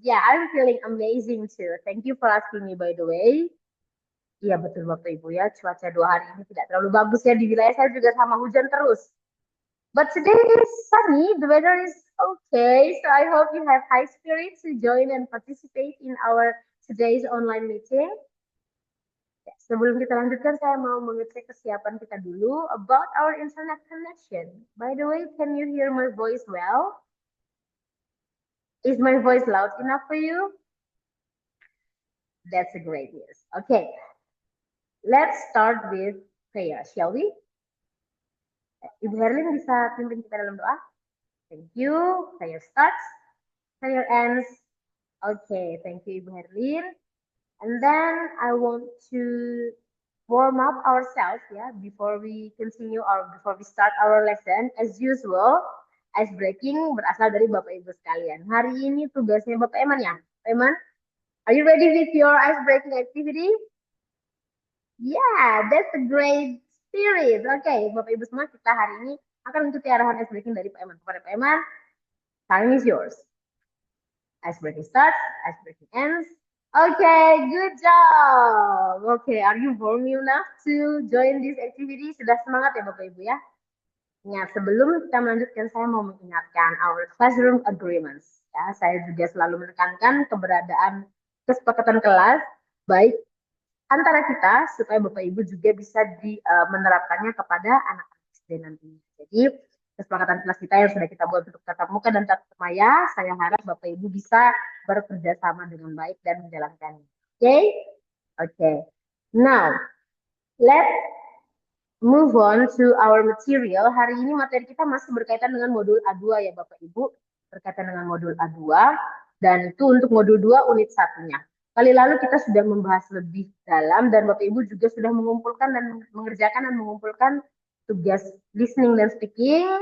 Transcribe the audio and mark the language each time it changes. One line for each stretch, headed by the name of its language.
English: Yeah, I'm feeling amazing too. Thank you for asking me, by the way.
Indonesian: Iya, betul Bapak Ibu ya. Cuaca 2 hari ini tidak terlalu bagus ya. Di wilayah saya juga sama hujan terus.
English: But today is sunny. The weather is okay. So I hope you have high spirits to join and participate in our today's online meeting.
Indonesian: Ya, sebelum kita lanjutkan, saya mau mengecek kesiapan kita dulu
English: about our internet connection. By the way, can you hear my voice well? Is my voice loud enough for you? That's a great news. Okay, let's start with prayer, shall we?
Indonesian: Ibu Herlin bisa pimpin kita dalam doa?
English: Thank you. Prayer starts, prayer ends. Okay, thank you Ibu Herlin. And then I want to warm up ourselves ya before we continue or before we start our lesson. As usual, ice breaking
Indonesian: berasal dari Bapak Ibu sekalian. Hari ini tugasnya Bapak Eman ya.
English: Pak Eman, are you ready with your ice breaking activity? Yeah, that's a great spirit.
Indonesian: Oke, Bapak Ibu semua, kita hari ini akan mengikuti arahan ice breaking dari Pak Eman.
English: Kepada Pak Eman, time is yours. Ice breaking starts, ice breaking ends. Okay, good job. Okay, are you warm enough to join this activity?
Indonesian: Sudah semangat ya Bapak Ibu ya? Nah, sebelum kita melanjutkan, saya mau mengingatkan
English: our classroom agreements.
Indonesian: Ya, saya juga selalu menekankan keberadaan kesepakatan kelas, baik antara kita supaya Bapak Ibu juga bisa menerapkannya kepada anak-anak SD nanti. Jadi kesepakatan kelas kita yang sudah kita buat untuk tatap muka dan tatap maya, saya harap Bapak Ibu bisa bekerja sama dengan baik dan menjalankannya.
English: Oke? Okay? Oke. Okay. Now, let's move on to our material.
Indonesian: Hari ini materi kita masih berkaitan dengan modul A2 ya Bapak Ibu. Berkaitan dengan modul A2 dan itu untuk modul 2 unit 1-nya. Kali lalu kita sudah membahas lebih dalam dan Bapak Ibu juga sudah mengumpulkan dan mengerjakan dan mengumpulkan tugas listening dan speaking.